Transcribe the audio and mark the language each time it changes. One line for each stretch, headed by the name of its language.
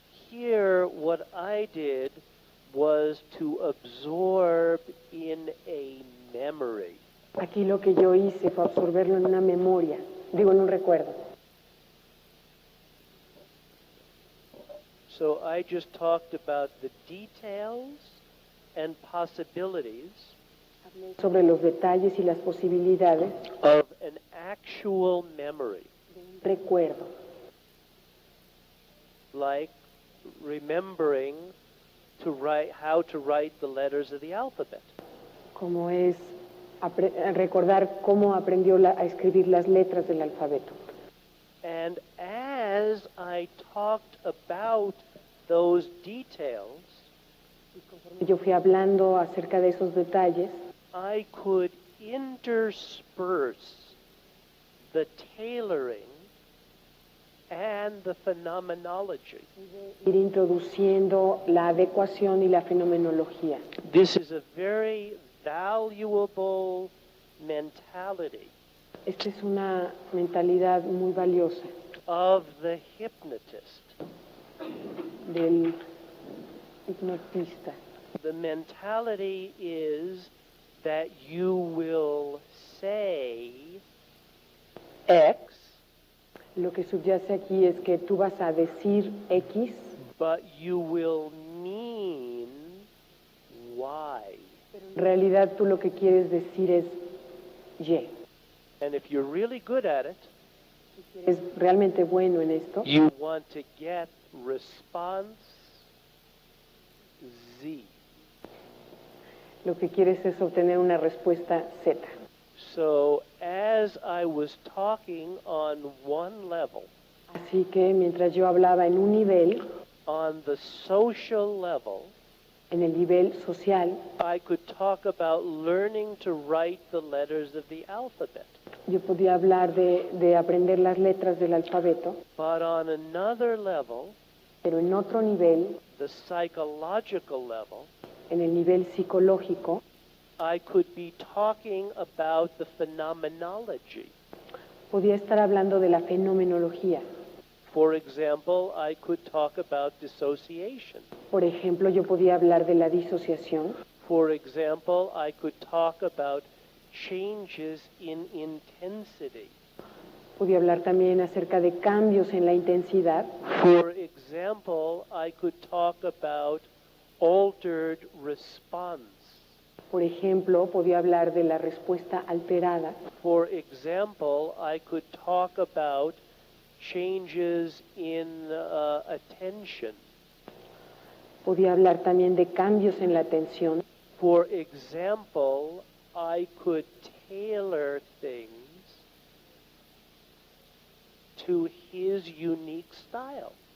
English: Here, what I did was to absorb in a memory.
Spanish: Aquí lo que yo hice fue absorberlo en una memoria, digo en un recuerdo.
English: So I just talked about the details and possibilities
Spanish: Hablé sobre los detalles y las posibilidades
English: of an actual memory,
Spanish: de un recuerdo,
English: like remembering to write how to write the letters of the alphabet.
Spanish: como es recordar cómo aprendió a escribir las letras del alfabeto.
English: And as I talked about those details,
Spanish: Y conforme yo fui hablando acerca de esos detalles,
English: I could intersperse the tailoring and the phenomenology.
Spanish: ir introduciendo la adecuación y la fenomenología.
English: This is a very valuable mentality
Spanish: Esta es una mentalidad muy valiosa
English: of the hypnotist.
Spanish: del hipnotista.
English: The mentality is that you will say X,
Spanish: Lo que subyace aquí es que tú vas a decir X,
English: but you will mean Y.
Spanish: pero en realidad tú lo que quieres decir es Y.
English: And if you're really good at it,
Spanish: Si eres realmente bueno en esto,
English: you want to get response Z.
Spanish: lo que quieres es obtener una respuesta Z.
English: So as I was talking on one level,
Spanish: Así que mientras yo hablaba en un nivel,
English: on the social level,
Spanish: en el nivel social,
English: I could talk about learning to write the letters of the alphabet.
Spanish: Yo podía hablar de aprender las letras del alfabeto,
English: but on another level,
Spanish: pero en otro nivel,
English: the psychological level,
Spanish: en el nivel psicológico,
English: I could be talking about the phenomenology.
Spanish: podía estar hablando de la fenomenología.
English: For example, I could talk about dissociation.
Spanish: Por ejemplo, yo podía hablar de la disociación.
English: For example, I could talk about changes in intensity.
Spanish: Podía hablar también acerca de cambios en la intensidad.
English: For example, I could talk about altered response.
Spanish: Por ejemplo, podía hablar de la respuesta alterada.
English: For example, I could talk about changes in attention.
Spanish: Podía hablar también de cambios en la atención.
English: For example, I could tailor things to his unique style.